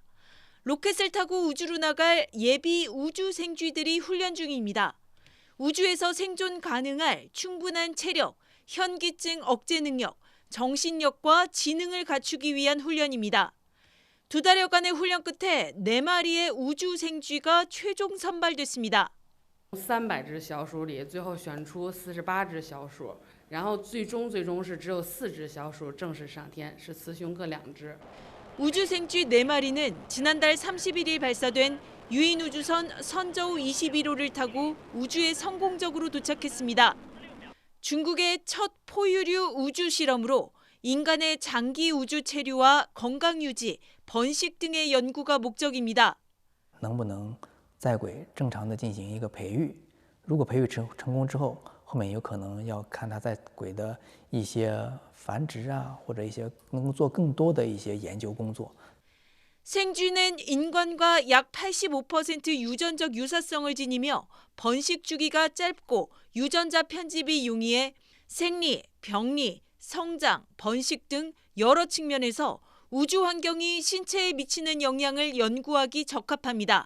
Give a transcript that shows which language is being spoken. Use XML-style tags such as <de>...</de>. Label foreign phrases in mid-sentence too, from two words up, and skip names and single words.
<ko>로켓을 타고 우주로 나갈 예비 우주 생쥐들이 훈련 중입니다. 우주에서 생존 가능할 충분한 체력, 현기증 억제 능력, 정신력과 지능을 갖추기 위한 훈련입니다. 2달여간의 훈련 끝에 4마리의 우주 생쥐가 최종 선발됐습니다.</ko> <zh>300 只小鼠里，最后选出48只小鼠，然后最终是只有4只小鼠正式上天，是雌雄各2只。</zh> <ko>우주 생쥐 4마리는 지난달 31일 발사된 유인 우주선 선저우 21호를 타고 우주에 성공적으로 도착했습니다. 중국의 첫 포유류 우주 실험으로 인간의 장기 우주 체류와 건강 유지, 번식 등의 연구가 목적입니다.</ko> <zh>能不能在轨正常的进行一个培育？如果培育成功之后，后面有可能要看它在轨的一些繁殖啊，或者一些能做更多的一些研究工作。</zh> <ko>생쥐는 인간과 약 85% 유전적 유사성을 지니며 번식 주기가 짧고 유전자 편집이 용이해 생리, 병리, 성장, 번식 등 여러 측면에서 우주 환경이 신체에 미치는 영향을 연구하기 적합합니다.</ko>